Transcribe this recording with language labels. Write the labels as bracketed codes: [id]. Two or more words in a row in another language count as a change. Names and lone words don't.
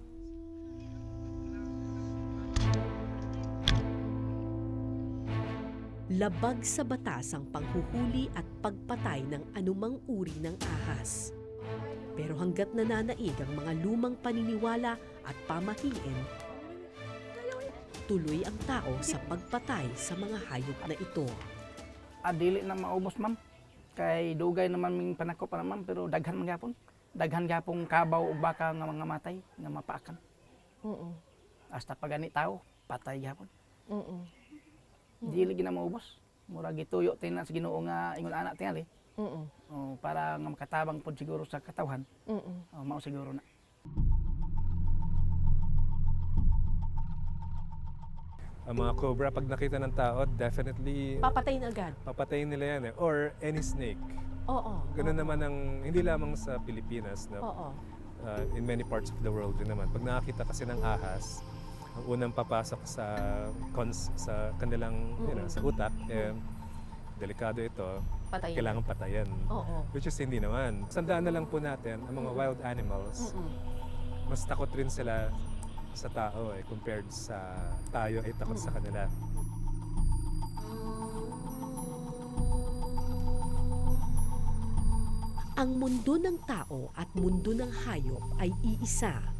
[tl] Labag sa batas ang panghuhuli at pagpatay ng anumang uri ng ahas. Pero hanggat nananaig ang mga lumang paniniwala at pamahiin, tuloy ang tao sa pagpatay sa mga hayop na ito. [ceb] Dili na maubos ma'am. Kay dugay naman ming panako pa ma'am, pero daghan man gyapon. Daghan gyapong kabaw ug baka nga mga matay nga mapaakan. Hasta pagani tao, patay gyapon. Dili gina maubos. Mura gituyo tina sa Ginoo nga ingon anak tingali. Para nga makatabang pod siguro sa katawhan. Mao siguro na. [tl] Ang mga cobra, pag nakita ng tao, definitely Papatayin agad. papatayin nila yan eh. [en] Or any snake. [tl] Oo. Ganun naman ang, hindi lamang sa Pilipinas, na, Oo. [en] in many parts of the world [tl] din naman. Pag nakakita kasi ng ahas, ang unang papasok sa kanilang, sa utak, delikado ito, Patayin. kailangan patayan. Oo. [en] Which is [tl] hindi naman. Sandaan na lang po natin, ang mga [en] wild animals, [tl] mas takot rin sila sa tao compared sa tayo ay takot sa kanila. Ang mundo ng tao at mundo ng hayop ay iisa.